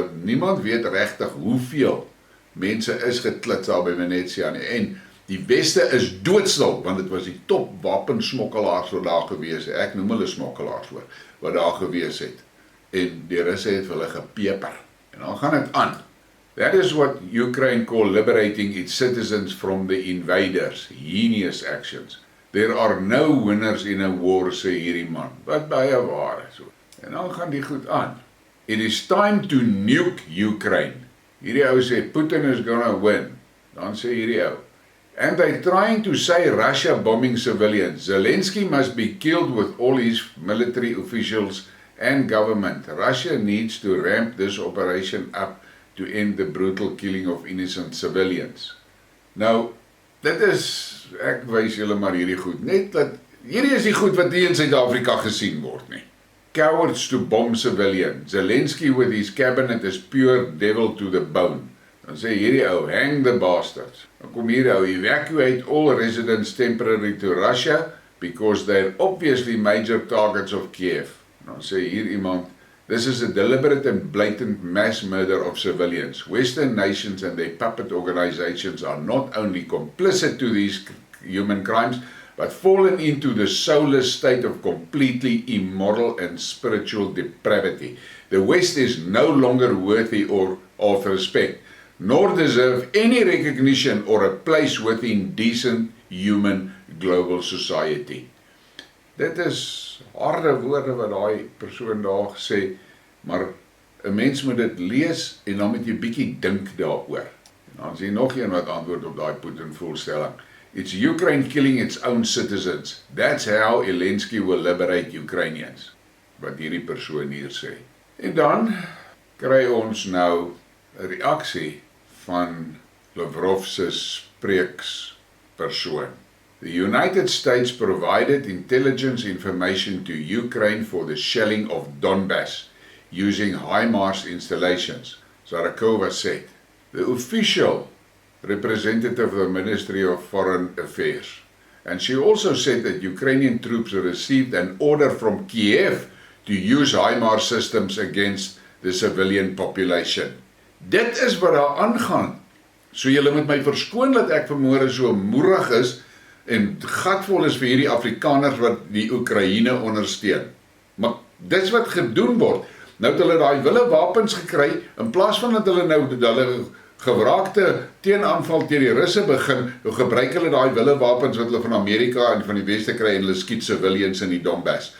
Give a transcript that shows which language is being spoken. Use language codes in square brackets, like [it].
[af] Niemand weet regtig hoeveel mense is geklits daar by Venetia nie. En die weste is doodstil, want dit was die top wapensmokkelaars wat daar gewees het. Ek noem hulle smokkelaars hoor, wat daar gewees het. En die Russe het hulle gepeper. En dan gaan dit aan. [en] That is what Ukraine call liberating its citizens from the invaders. Heinous actions. There are no winners in a war, [af] sê hierdie man. Wat baie waar is. En dan gaan die goed aan. [en] It is time to nuke Ukraine. [af] Hierdie ou sê, [en] Putin is gonna win. [af] Dan sê hierdie ou, [en] and they're trying to say Russia bombing civilians. Zelensky must be killed with all his military officials and government. Russia needs to ramp this operation up to end the brutal killing of innocent civilians. [af] Nou, dit is, ek wys julle maar hierdie goed, net dat, hierdie is die goed wat nie in Suid-Afrika gesien word nie. [en] Cowards to bomb civilians. Zelensky with his cabinet is pure devil to the bone. [af] Dan sê hierdie ou, [en] hang the bastards. [af] Dan kom hierdie ou, [en] evacuate all residents temporarily to Russia because they're obviously major targets of Kiev. [af] Dan sê hier iemand, [en] this is a deliberate and blatant mass murder of civilians. Western nations and their puppet organizations are not only complicit to these human crimes, but fallen into the soulless state of completely immoral and spiritual depravity. The West is no longer worthy of respect, nor deserve any recognition or a place within decent human global society. [af] Dit is harde woorde wat daai persoon daar gesê, maar 'n mens moet dit lees en dan moet jy bietjie dink daaroor. En dan sien nog een wat antwoord op daai Putin voorstelling. [en] It's Ukraine killing its own citizens. That's how Zelensky will liberate Ukrainians. [af] Wat hierdie persoon hier sê. En dan kry ons nou 'n reaksie van Lavrov se spreekspersoon. [en] The United States provided intelligence information to Ukraine for the shelling of Donbass using HIMARS installations, Zarakova said. The official representative of the Ministry of Foreign Affairs. And she also said that Ukrainian troops received an order from Kiev to use HIMARS systems against the civilian population. [af] Dit is wat daar aangaan. So julle moet my verskoon dat ek vanmôre so moerig is en gatvol is vir hierdie Afrikaners wat die Oekraïne ondersteun. Maar dis wat gedoen word. Nou het hulle daai wille wapens gekry, in plaas van dat hulle nou hulle gewraakte teenaanval teen die Russe begin, gebruik hulle daai wille wapens wat hulle van Amerika en van die Weste kry en hulle skiet civilians in die Donbass.